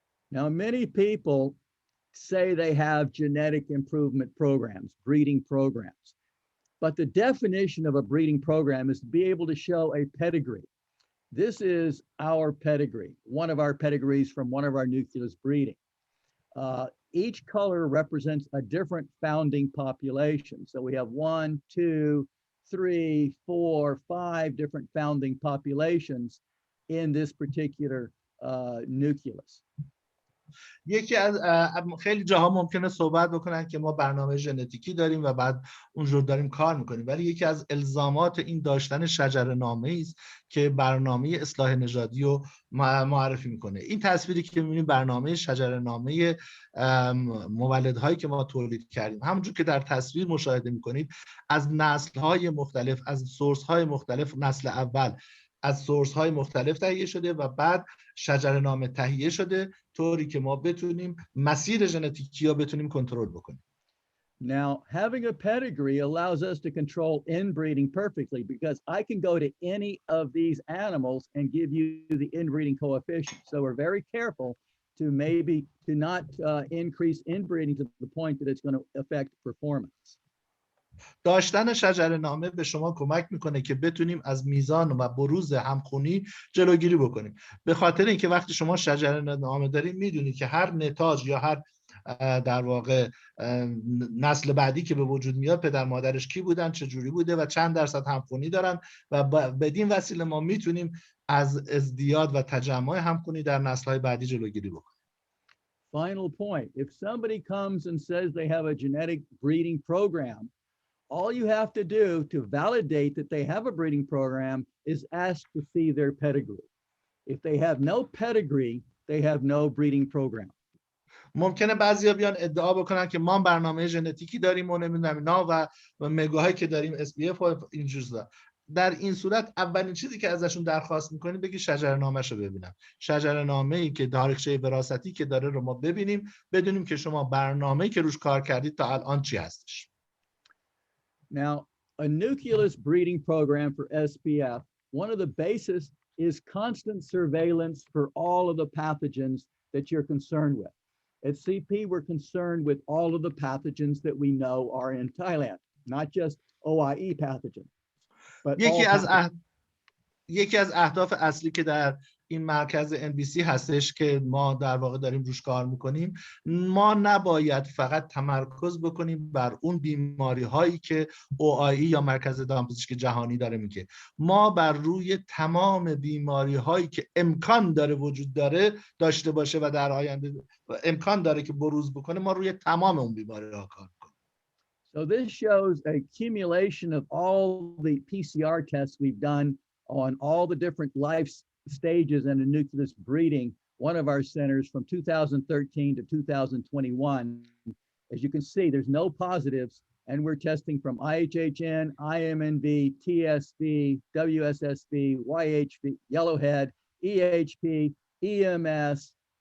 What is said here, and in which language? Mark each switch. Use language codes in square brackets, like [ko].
[en] Now, many people say they have genetic improvement programs, breeding programs. But the definition of a breeding program is to be able to show a pedigree. This is our pedigree, one of our pedigrees from one of our nucleus breeding. Each color represents a different founding population. So we have 1, 2, 3, 4, 5 different founding populations in this particular nucleus. [fa] یکی از خیلی جاها ممکنه صحبت بکنن که ما برنامه ژنتیکی داریم و بعد اونجور داریم کار میکنیم، ولی یکی از الزامات این داشتن شجره‌نامه‌ای است که برنامه اصلاح نژادی رو معرفی میکنه. این تصویری که میبینید برنامه شجره‌نامه مولدهایی که ما تولید کردیم، همونجور که در تصویر مشاهده میکنید از نسل‌های مختلف، از سورس‌های مختلف، نسل اول از سورس‌های مختلف تهیه شده و بعد شجره‌نامه تهیه شده طوری که ما بتونیم مسیر ژنتیکی رو بتونیم کنترل بکنیم. [en] Now, having a pedigree allows us to control inbreeding perfectly because I can go to any of these animals and give you the inbreeding coefficient. So we're very careful to not increase inbreeding to the point that it's going to affect performance. [fa] داشتن شجره‌نامه به شما کمک میکنه که بتونیم از میزان و بروز همخونی جلوگیری بکنیم. به خاطر اینکه وقتی شما شجره‌نامه دارید میدونید که هر نتاج یا هر در واقع نسل بعدی که به وجود میاد پدر مادرش کی بودن، چه جوری بوده و چند درصد همخونی دارن و بدین وسیله ما میتونیم از ازدیاد و تجمع همخونی در نسل‌های بعدی جلوگیری بکنیم. [en] Final point, if somebody comes and says they have a genetic breeding program, all you have to do to validate that they have a breeding program is ask to see their pedigree. If they have no pedigree, they have no breeding program. [fa] ممکنه بعضیا بیان ادعا بکنن که ما برنامه ژنتیکی داریم و نمیدونم اینا و مگاهایی که داریم SBF و این چیزا. در این صورت اولین چیزی که ازشون درخواست میکنیم بگی شجره‌نامه‌شو ببینم. شجره‌نامه‌ای که تاریخچه وراثتی که داره رو ما ببینیم، بدونیم که شما برنامه‌ای که روش کار کردید تا الان چی هستش. [en] Now, a nucleus breeding program for SPF, one of the bases is constant surveillance for all of the pathogens that you're concerned with. At CP, we're concerned with all of the pathogens that we know are in Thailand, not just OIE pathogens, but [fa] یکی از اهداف اصلی که در این مرکز NBC هستش که ما در واقع داریم روش کار میکنیم، ما نباید فقط تمرکز بکنیم بر اون بیماری هایی که OIE یا مرکز دامپزشکی جهانی داره میگه. ما بر روی تمام بیماری هایی که امکان داره وجود داره داشته باشه و در آینده امکان داره که بروز بکنه، ما روی تمام اون بیماری ها کار کنیم. [en] So this shows a accumulation of all the PCR tests we've done on all the different life stages in a nucleus breeding, one of our centers from 2013 to 2021. As you can see, there's no positives, and we're testing from IHHN, IMNV, TSV, WSSV, YHV, yellowhead, EHP, EMS,